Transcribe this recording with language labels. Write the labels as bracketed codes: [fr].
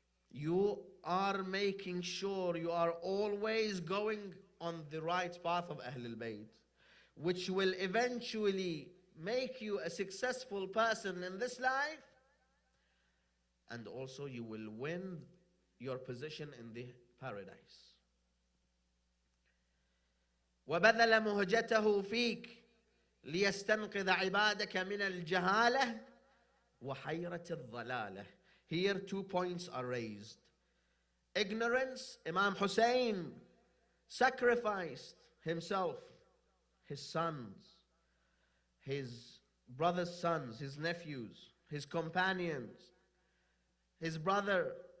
[en] you are making sure you are always going on the right path of Ahlul Bayt, which will eventually make you a successful person in this life, and also you will win your position in the paradise. [ar] وبذل مهجته فيك ليستنقذ عبادك من الجهالة وحيرة الضلالة. [en] Here 2 points are raised. Ignorance. Imam Hussain sacrificed himself, his sons, his brother's sons, his nephews, his companions, his brother.